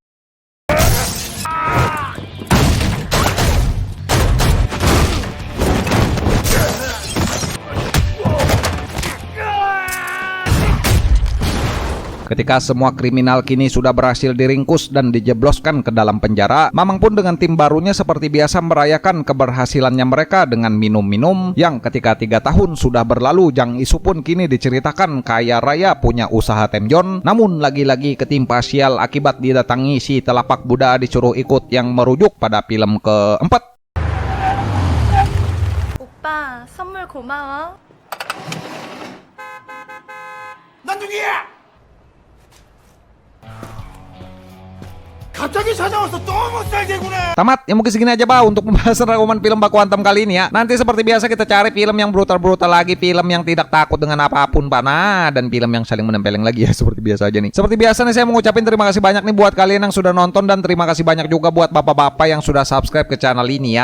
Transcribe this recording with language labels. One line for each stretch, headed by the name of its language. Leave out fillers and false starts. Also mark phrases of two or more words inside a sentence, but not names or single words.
Indonesian: Ketika semua kriminal kini sudah berhasil diringkus dan dijebloskan ke dalam penjara, Mamang pun dengan tim barunya seperti biasa merayakan keberhasilannya mereka dengan minum-minum. Yang ketika 3 tahun sudah berlalu, Jang Isu pun kini diceritakan kaya raya punya usaha temjon. Namun lagi-lagi ketimpa sial akibat didatangi si telapak Buddha disuruh ikut yang merujuk pada film keempat.
Korean: 오빠 선물 고마워. 난 누구야? 갑자기 찾아와서 너무 쌀개구나.
Indonesian: Tamat, ya mungkin segini aja Pak untuk pembahasan rangkuman film Baku Hantam kali ini ya. Nanti seperti biasa kita cari film yang brutal-brutal lagi, film yang tidak takut dengan apapun Pak. Nah, dan film yang saling menempeleng lagi ya, seperti biasa aja nih. Seperti biasa nih saya mengucapin terima kasih banyak nih buat kalian yang sudah nonton, dan terima kasih banyak juga buat bapak-bapak yang sudah subscribe ke channel ini ya.